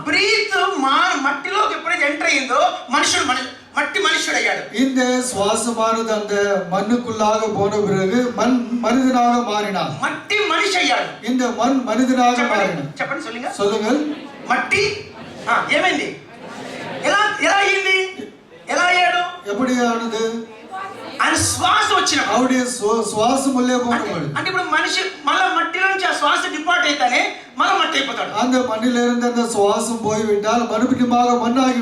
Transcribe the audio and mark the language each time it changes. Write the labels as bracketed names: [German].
[Telugu] Breath మట్టిలోకి ఎప్పుడైతే enter అయిందో మట్టి మనుషుడయ్యాడు. [Tamil] இந்த சுவாசமானது அந்த மண்ணுக்குள்ளாக போன பிறகு மனிதனாக மாறினார். [Telugu] మట్టి మనిషి అయ్యాడు. [Tamil] இந்த மண் மனிதனாக மாறினார். [Telugu] చెప్పండి [Tamil] சொல்லுங்க. சொல்லுங்கள். [Telugu] మట్టి ఏమైంది? ఎలా అయ్యింది? ఎలా అయ్యాడు? [Tamil] எப்படியானது? [Telugu] ఆయన శ్వాస వచ్చినప్పుడు, [Tamil] அவருடைய சுவாசம் உள்ளே போனபோது, [Telugu] అంటే ఇప్పుడు మనిషి మళ్ళా మట్టిలో నుంచి ఆ శ్వాస డిపార్ట్ అయితేనే మళ్ళీ మట్టి అయిపోతాడు. [Tamil] அந்த மண்ணிலிருந்து அந்த சுவாசம் போய்விட்டால் மறுபடியுமாக மண்ணாகி